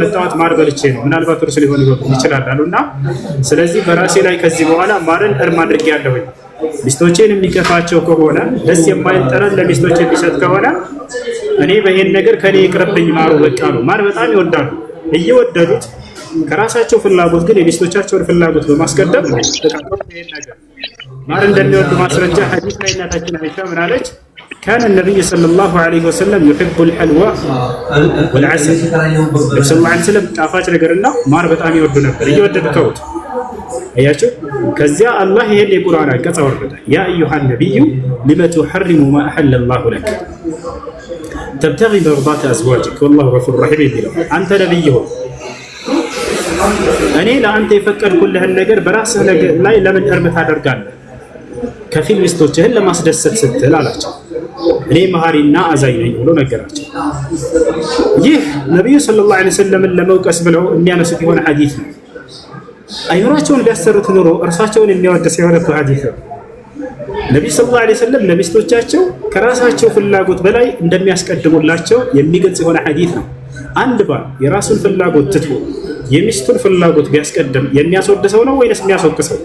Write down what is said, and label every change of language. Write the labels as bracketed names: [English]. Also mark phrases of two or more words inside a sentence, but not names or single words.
[Amharic] የመጣሁት ማር በልቼ ነው ምናልባት እርሶ ሊሆን ይችላል አሉና ስለዚህ በራሴ ላይ ከዚህ በኋላ ማርን እርም አድርጌያለሁኝ። ሚስቶቼን የሚከፋቸው ከሆነ ደስ የማይል ጠረን ለሚስቶቼ የሚሰጥ ከሆነ እኔ በይሄን ነገር ከኔ ይቅርብኝ ማሩ በቃ ነው። ማር በጣም ይወዳሉ። እየወደዱት ከራሳቸው ፍላጎት ግን የሚስቶቻቸውን ፍላጎት በማስቀደም ይሄን ነገር ማር እንደሚወዱ ማስረጃ ሐዲስ ላይ እናታችን አይሻ ምን አለች? [Arabic] كان النبي صلى الله عليه وسلم [Amharic] يحب الحلوى والعسل صلى الله عليه وسلم ጣፋጭ ነገርና ማር በጣም ይወዱ ነበር። እየወደዱ ተውት። አያችሁ ከዚያ አላህ ይሄን የቁርአን አንቀጽ አወረደ። [Arabic] يا أيها النبي لم تحرم ما أحل الله لك تبتغي مرضات أزواجك والله غفور رحيم [Amharic] ይላል። አንተ ነብይ ሆይ እኔ ለአንተ የፈቀድኩልህን ነገር በራስህ ላይ ለምን እርም ታደርጋለህ? ከፊል ሚስቶችህን ለማስደሰት ስትል አላቸው። እኔ መሐሪና አዛኝ ነኝ ብሎ ነገራቸው። ይህ ነብዩ ሰለላሁ ዐለይሂ ወሰለምን ለመውቀስ ብለው የሚያነሱት የሆነ ሐዲስ ነው። አይኖራቸውን ቢያሰሩት ኑሮ እርሳቸውን የሚያወድስ የሆነ ሐዲስ ነው። ነብዩ [Arabic] صلى الله عليه وسلم [Amharic] ለሚስቶቻቸው ከራሳቸው ፍላጎት በላይ እንደሚያስቀድሙላቸው የሚገልጽ የሆነ ሐዲስ ነው። አንድ ባል የራሱን ፍላጎት ትቶ የሚስቱን ፍላጎት ቢያስቀድም የሚያስወድሰው ነው ወይስ የሚያስወቅሰው?